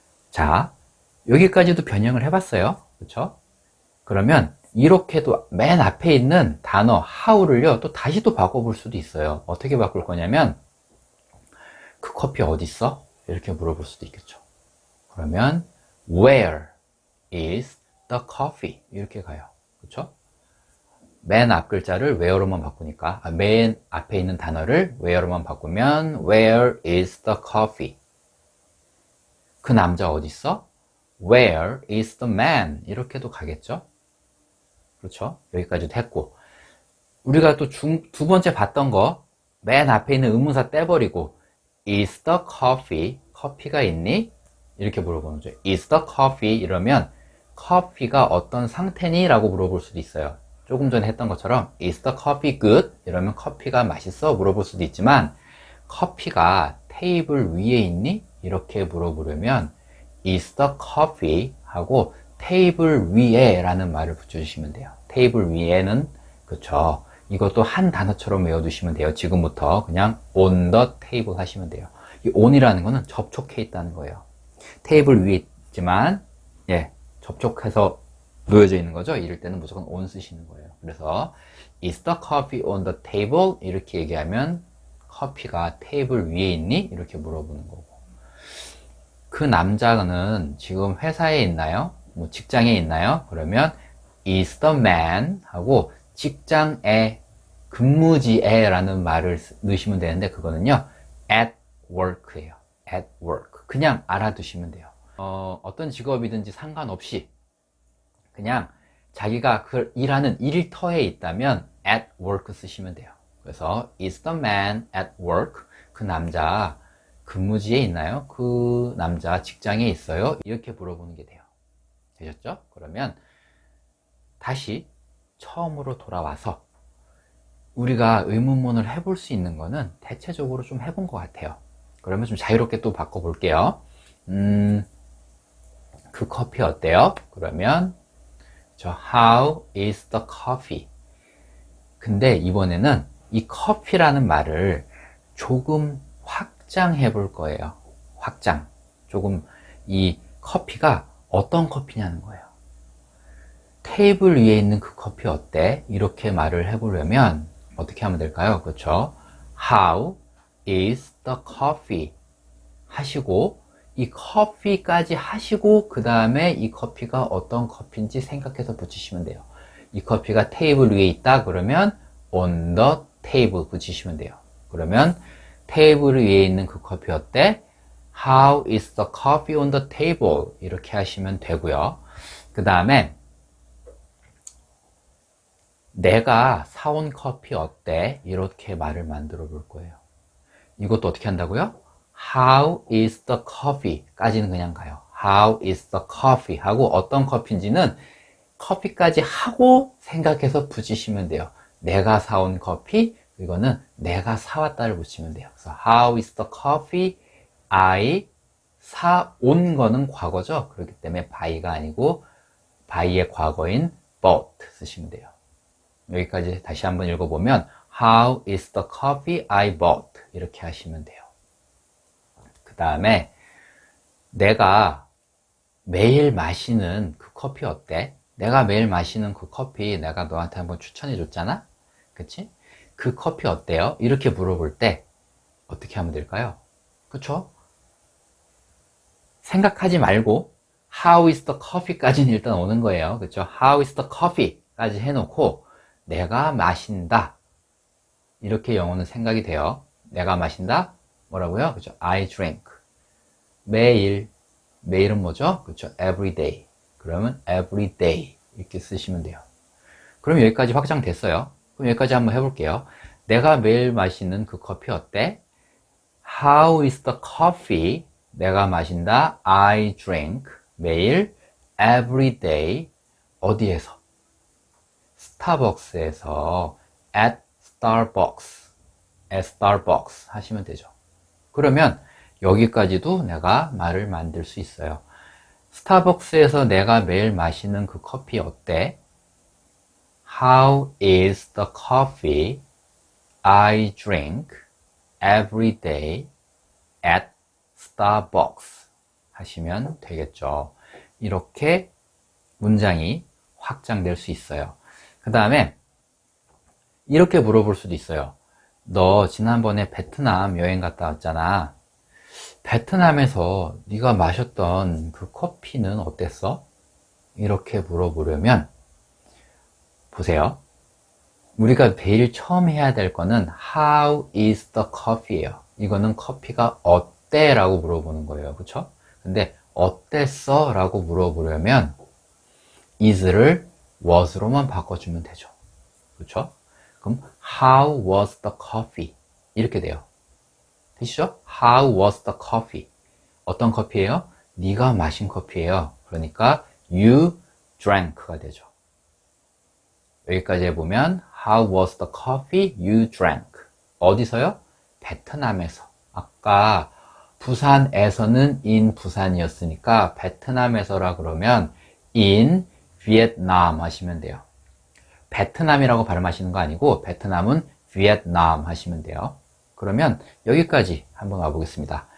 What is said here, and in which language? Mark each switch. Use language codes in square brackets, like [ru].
[ko] 자, 여기까지도 변형을 해봤어요. 그렇죠? 그러면 이렇게도 맨 앞에 있는 단어 how를요 또 다시 또 바꿔볼 수도 있어요. 어떻게 바꿀 거냐면 그 커피 어디 있어? 이렇게 물어볼 수도 있겠죠. 그러면 [en] where is the coffee? [ko] 이렇게 가요. 그렇죠? 맨 앞 글자를 where로만 바꾸니까 맨 앞에 있는 단어를 where로만 바꾸면 [en] where is the coffee? [ko] 그 남자 어디 있어? [en] Where is the man? [ko] 이렇게도 가겠죠? 그렇죠? 여기까지도 했고 우리가 또 두 번째 봤던 거 맨 앞에 있는 의문사 떼버리고 [en] is the coffee? [ko] 커피가 있니? 이렇게 물어보는 거죠. [en] is the coffee? [ko] 이러면 커피가 어떤 상태니? 라고 물어볼 수도 있어요. 조금 전에 했던 것처럼 [en] is the coffee good? [ko] 이러면 커피가 맛있어? 물어볼 수도 있지만 커피가 테이블 위에 있니? 이렇게 물어보려면 [en] is the coffee? [ko] 하고 테이블 위에 라는 말을 붙여주시면 돼요. 테이블 위에는 그쵸. 이것도 한 단어처럼 외워두시면 돼요. 지금부터 그냥 [en] on the table [ko] 하시면 돼요. 이 on이라는 거는 접촉해 있다는 거예요. 테이블 위에 있지만 접촉해서 놓여져 있는 거죠. 이럴 때는 무조건 on 쓰시는 거예요. 그래서 [en] is the coffee on the table? [ko] 이렇게 얘기하면 커피가 테이블 위에 있니? 이렇게 물어보는 거고 그 남자는 지금 회사에 있나요? 뭐 직장에 있나요? 그러면 [en] is the man? [ko] 하고 직장에 근무지에 라는 말을 넣으시면 되는데 그거는요 [en] at work [ko] 예요. [en] at work [ko] 그냥 알아두시면 돼요. 어떤 직업이든지 상관없이 그냥 자기가 그 일하는 일터에 있다면 at work 쓰시면 돼요. 그래서 [en] is the man at work? [ko] 그 남자 근무지에 있나요? 그 남자 직장에 있어요? 이렇게 물어보는 게 돼요. 되셨죠? 그러면 다시 처음으로 돌아와서 우리가 의문문을 해볼 수 있는 거는 대체적으로 좀 해본 것 같아요. 그러면 좀 자유롭게 또 바꿔볼게요. 그 커피 어때요? 그러면 [en] how is the coffee? [ko] 근데 이번에는 이 커피라는 말을 조금 확장해 볼 거예요. 확장. 조금 이 커피가 어떤 커피냐는 거예요. 테이블 위에 있는 그 커피 어때? 이렇게 말을 해보려면 어떻게 하면 될까요? 그렇죠? [en] How is the coffee? [ko] 하시고 이 커피까지 하시고 그 다음에 이 커피가 어떤 커피인지 생각해서 붙이시면 돼요. 이 커피가 테이블 위에 있다 그러면 [en] on the table [ko] 붙이시면 돼요. 그러면 테이블 위에 있는 그 커피 어때? [en] How is the coffee on the table? [ko] 이렇게 하시면 되고요. 그 다음에 내가 사온 커피 어때? 이렇게 말을 만들어 볼 거예요. 이것도 어떻게 한다고요? [en] How is the coffee? [ko] 까지는 그냥 가요. [en] How is the coffee? [ko] 하고 어떤 커피인지는 커피까지 하고 생각해서 붙이시면 돼요. 내가 사온 커피, 이거는 내가 사왔다를 붙이면 돼요. 그래서 [en] How is the coffee? [ko] I 사온 거는 과거죠. 그렇기 때문에 buy가 아니고 buy의 과거인 bought 쓰시면 돼요. 여기까지 다시 한번 읽어보면 [en] How is the coffee I bought? [ko] 이렇게 하시면 돼요. 그 다음에 내가 매일 마시는 그 커피 어때? 내가 매일 마시는 그 커피 내가 너한테 한번 추천해 줬잖아? 그치? 그 커피 어때요? 이렇게 물어볼 때 어떻게 하면 될까요? 그쵸? 생각하지 말고 [en] How is the coffee? [ko] 까지는 일단 오는 거예요. 그쵸? [en] How is the coffee? [ko] 까지 해놓고 내가 마신다. 이렇게 영어는 생각이 돼요. 내가 마신다? 뭐라고요? 그쵸? [en] I drink. [ko] 매일. 매일은 뭐죠? 그쵸? [en] Every day. [ko] 그러면 [en] every day. [ko] 이렇게 쓰시면 돼요. 그럼 여기까지 확장됐어요. 그럼 여기까지 한번 해볼게요. 내가 매일 마시는 그 커피 어때? [en] How is the coffee? [ko] 내가 마신다. [en] I drink. [ko] 매일. [en] Every day. [ko] 어디에서? 스타벅스에서. [en] At Starbucks. At Starbucks [ko] 하시면 되죠. 그러면 여기까지도 내가 말을 만들 수 있어요. 스타벅스에서 내가 매일 마시는 그 커피 어때? [en] How is the coffee I drink every day at Starbucks? [ko] 하시면 되겠죠. 이렇게 문장이 확장될 수 있어요. 그 다음에 이렇게 물어볼 수도 있어요. 너 지난번에 베트남 여행 갔다 왔잖아. 베트남에서 네가 마셨던 그 커피는 어땠어? 이렇게 물어보려면 보세요. 우리가 제일 처음 해야 될 거는 [en] How is the coffee [ko] 예요. 이거는 커피가 어때? 라고 물어보는 거예요. 그쵸? 근데 어땠어? 라고 물어보려면 is를 was로만 바꿔주면 되죠. 그쵸? 그럼 [en] How was the coffee? [ko] 이렇게 돼요. 되시죠? [en] How was the coffee? [ko] 어떤 커피예요? 네가 마신 커피예요. 그러니까 [en] you drank [ko] 가 되죠. 여기까지 해보면 [en] How was the coffee you drank? [ko] 어디서요? 베트남에서. 아까 부산에서는 in 부산이었으니까 베트남에서라 그러면 [en] in Vietnam [ko] 하시면 돼요. 베트남이라고 발음하시는 거 아니고 베트남은 Vietnam 하시면 돼요. 그러면 여기까지 한번 와보겠습니다.